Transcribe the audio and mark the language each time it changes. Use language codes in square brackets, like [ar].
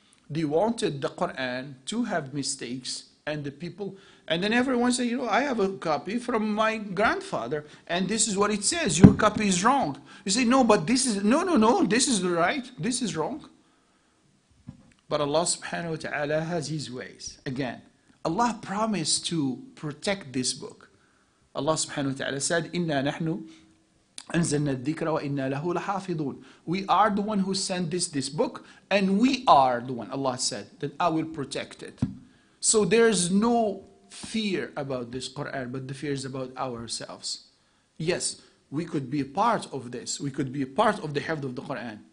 [en] They wanted the Quran to have mistakes, and the people, and then everyone say, you know, I have a copy from my grandfather, and this is what it says. Your copy is wrong. You say, no, but this is, no, this is right. This is wrong. But Allah subhanahu wa ta'ala has His ways. Again, Allah promised to protect this book. Allah subhanahu wa ta'ala said, [ar] إِنَّا نَحْنُ أَنزَلْنَا الذِّكْرَ وَإِنَّا لَهُ لَحَافِظُونَ. [en] We are the one who sent this book, and we are the one, Allah said, that I will protect it. So there's no fear about this Quran, but the fear is about ourselves. Yes, we could be a part of this. We could be a part of the hifd of the Quran.